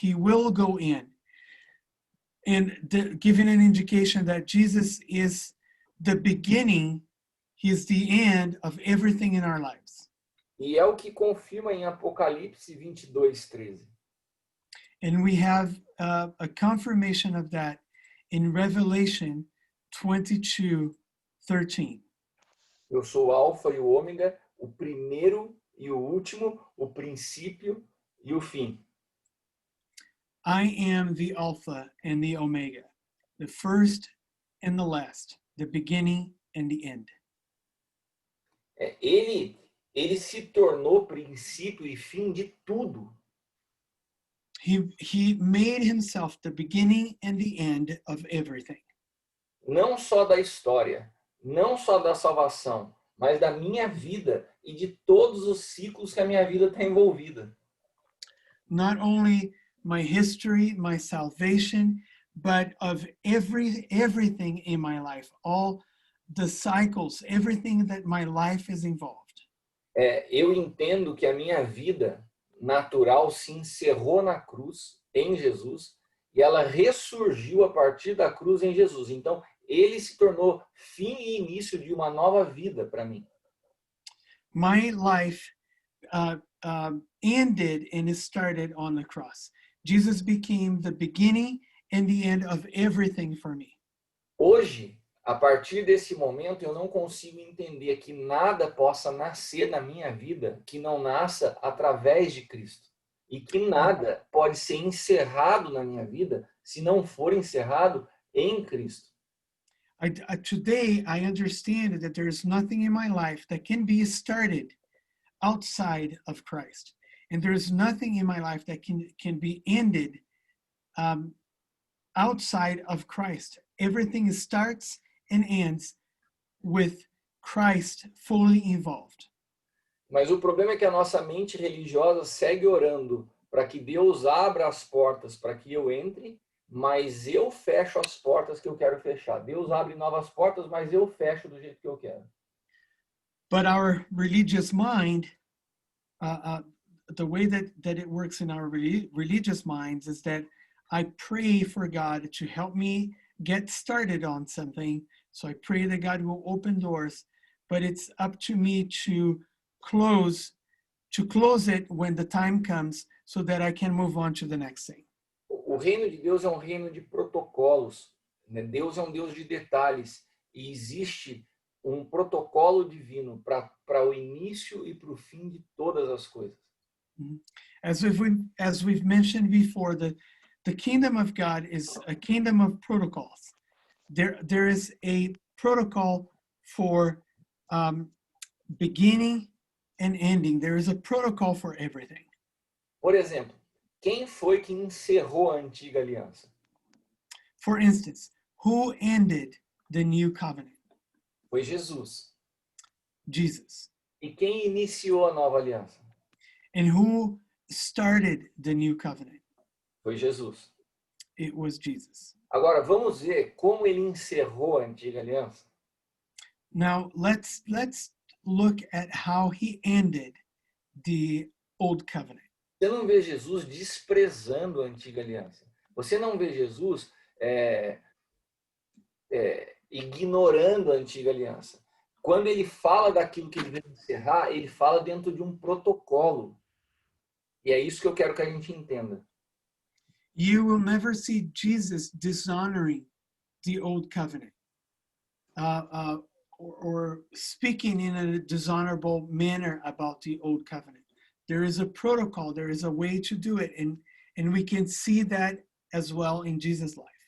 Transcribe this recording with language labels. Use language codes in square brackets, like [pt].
[en] He will go in, and giving an indication that Jesus is the beginning. He is the end of everything in our lives. [pt] E é o que confirma em Apocalipse 22:13. [en] And we have a confirmation of that in Revelation 22:13. [pt] Eu sou o Alfa e o Ômega, o primeiro e o último, o princípio e o fim. [en] I am the Alpha and the Omega, the first and the last, the beginning and the end. [pt] Ele se tornou princípio e fim de tudo. [en] He made himself the beginning and the end of everything. [pt] Não só da história, não só da salvação, mas da minha vida e de todos os ciclos que a minha vida está envolvida. [en] Not only my history, my salvation, but of everything in my life, all the cycles, everything that my life is involved. [pt] Eu entendo que a minha vida natural se encerrou na cruz, em Jesus, e ela ressurgiu a partir da cruz em Jesus. Então, ele se tornou fim e início de uma nova vida para mim. [en] My life ended and it started on the cross. Jesus became the beginning and the end of everything for me. [pt] Hoje, a partir desse momento, eu não consigo entender que nada possa nascer na minha vida que não nasça através de Cristo. E que nada pode ser encerrado na minha vida se não for encerrado em Cristo. [en] Today, I understand that there is nothing in my life that can be started outside of Christ. And there is nothing in my life that can be ended outside of Christ. Everything starts and ends with Christ fully involved. [pt] Mas o problema é que a nossa mente religiosa segue orando para que Deus abra as portas para que eu entre, mas eu fecho as portas que eu quero fechar. Deus abre novas portas, mas eu fecho do jeito que eu quero. [en] But our religious mind, the way that it works in our religious minds is that I pray for God to help me get started on something. So I pray that God will open doors, but it's up to me to close it when the time comes so that I can move on to the next thing. [pt] O reino de Deus é um reino de protocolos, né? Deus é um Deus de detalhes e existe um protocolo divino para o início e para o fim de todas as coisas. [en] As we've mentioned before, the kingdom of God is a kingdom of protocols. There is a protocol for beginning and ending. There is a protocol for everything. [pt] Por exemplo, quem foi que encerrou a antiga aliança? [en] For instance, who ended the new covenant? [pt] Foi Jesus. [en] Jesus. [pt] E quem iniciou a nova aliança? [en] And who started the new covenant? [pt] Foi Jesus. [en] It was Jesus. [pt] Agora, vamos ver como ele encerrou a antiga aliança? [en] Now, let's look at how he ended the old covenant. [pt] Você não vê Jesus desprezando a antiga aliança. Você não vê Jesus ignorando a antiga aliança. Quando ele fala daquilo que ele vai encerrar, ele fala dentro de um protocolo. E é isso que eu quero que a gente entenda. [en] You will never see Jesus dishonoring the old covenant or speaking in a dishonorable manner about the old covenant. There is a protocol, there is a way to do it, and we can see that as well in Jesus' life.